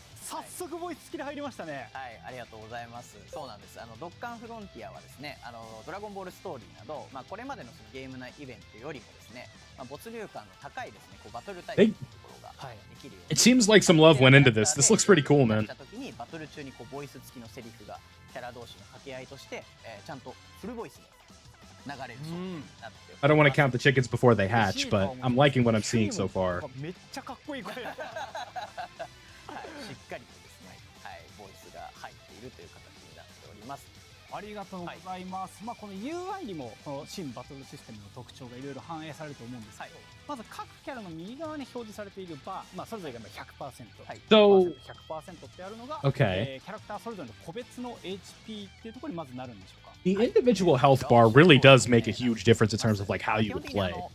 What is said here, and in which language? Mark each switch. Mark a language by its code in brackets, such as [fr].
[ja] 早速ボイス付きで入りましたね。はい、ありがとうございます。そうなんです。ドッカンフロンティアはですね、ドラゴンボールストーリーなど、これまでのそのゲーム内イベントよりもですね、没入感の高いですね、こうバトルタイプのところができるように。 [en] It seems like some love went into this. This looks pretty cool, man. [ja] 時にバトル中にこうボイス付きのセリフがキャラ同士の掛け合いとして、ちゃんとフルボイスで流れるそうになって。 [en] I don't want to count the chickens before they hatch, but I'm liking what I'm seeing so far. [ja] めっちゃかっこいい声。しっかりとですね、はい、ボイスが入っているという形になっております。ありがとうございます。この UI にもこの新バトルシステムの特徴がいろいろ反映されると思うんですけど、まず各キャラの右側に表示されているバー、それぞれが 100%、100% ってあるのが、キャラクターそれぞれの個別の HP っていうところにまずなるんでしょうか。 [en] The individual health bar really does make a huge difference in terms of like how you would play.